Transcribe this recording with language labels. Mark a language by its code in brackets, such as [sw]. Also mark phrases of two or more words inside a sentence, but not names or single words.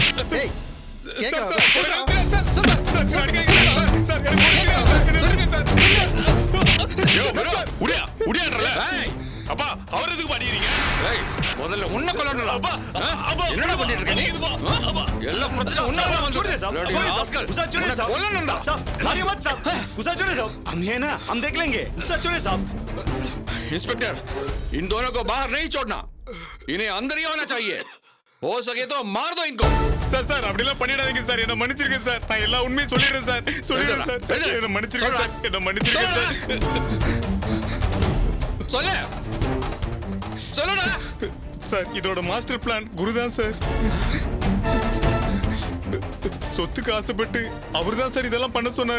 [ta] அப்பா அவர் எதுக்கு பாடிக்கிறீங்க? முதல்ல உன்னை கொல்லணும்டா. அப்பா என்னடா பண்ணிட்டு இருக்க நீ? எல்லா பிரச்சனை உன்னால வந்துடுது. [hi] गुस्सा छोड़िए साहब, [ta] கொல்லணும்டா. [hi] मारिए मत साहब, गुस्सा छोड़िए साहब, हम है ना, हम देख लेंगे, गुस्सा छोड़िए साहब। इंस्पेक्टर, इन दोनों को बाहर नहीं छोड़ना, इन्हें अंदर ही होना चाहिए, हो सके तो मार दो इनको। [ta] சார் சார் அப்படிலாம் பண்ணிடாதீங்க சார், என்ன மன்னிச்சிருங்க சார், நான் எல்லா உண்மையும் சொல்லிடுறேன் சார், சொல்லிடுறேன் சார், சார் என்ன மன்னிச்சிருங்க சார், என்ன மன்னிச்சிருங்க சார். சொல்லு சொல்லுடா. சார் இதோட மாஸ்டர் பிளான் குருதான் சார். சொத்துக்கு ஆசைப்பட்டு அவர்தான் சார் இதெல்லாம் பண்ண சொன்னாரு.